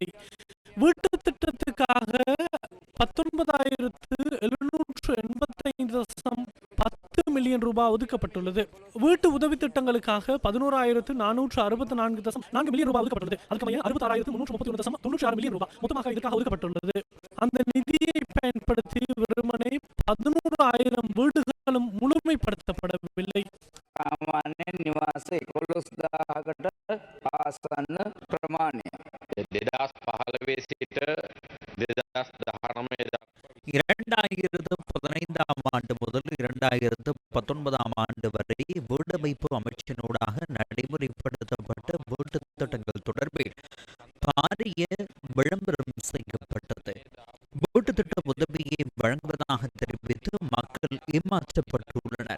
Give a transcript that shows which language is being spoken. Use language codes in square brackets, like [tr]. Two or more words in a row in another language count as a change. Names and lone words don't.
[ta] வீட்டு திட்டத்துக்காக 19,785.10 மில்லியன் ரூபாய் ஒதுக்கப்பட்டுள்ளது. வீட்டு உதவி திட்டங்களுக்காக 11,464.4 மில்லியன் ரூபாய் ஒதுக்கப்பட்டுள்ளது. அதுக்கு 66,331.96 மில்லியன் ரூபாய் மொத்தமாக இதற்காக ஒதுக்கப்பட்டுள்ளது. அந்த நிதியை பயன்படுத்தி வெறுமனே 11,000 வீடுகளும் முழுமைப்படுத்தப்படவில்லை. [si] සාමාන්‍ය නිවාස 11,000කට ආසන්න ප්‍රමාණය 2015 සිට 2019 [ta] 2015 ஆண்டு முதல் 2019 ஆண்டு வரை வீடமைப்பு அமைச்சினூடாக நடைமுறைப்படுத்தப்பட்ட வீட்டு திட்டங்கள் தொடர்பில் பாரிய விளம்பரம் செய்யப்பட்டது. வீட்டு திட்ட உதவியை வழங்குவதாக தெரிவித்து மக்கள் ஏமாற்றப்பட்டுள்ளனர்.